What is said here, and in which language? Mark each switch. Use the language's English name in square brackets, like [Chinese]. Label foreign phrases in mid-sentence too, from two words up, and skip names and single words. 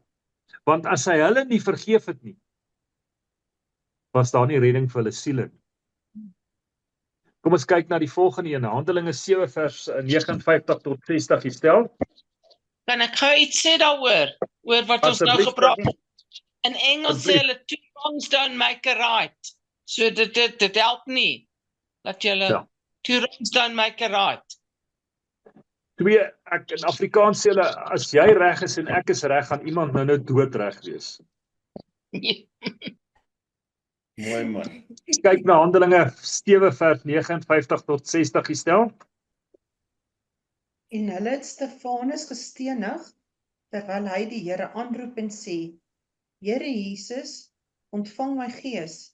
[Afrikaans] Want as hy hulle nie vergeef het nie, was daar nie redding vir hulle siele nie. Kom ons kyk na die volgende ene, Handelinge 7 vers 59 tot 60 gestel. Kan ek gou iets sê daaroor? Oor wat ons nou gepraat het? In Engels sê hulle, [English] 2 wrongs don't make a right. [Afrikaans] So dit help nie. Dat julle, [English] 2 wrongs don't make a right. [Afrikaans] In Afrikaans sê hulle, as jy reg is en ek is reg, gaan iemand nou doodreg wees. Mooi man. Kyk na Handelinge 7 vers 59 tot 60 gestel. En hulle het Stefanus gestenig, terwyl hy die Here aanroep en sê, Here Jesus, ontvang my gees.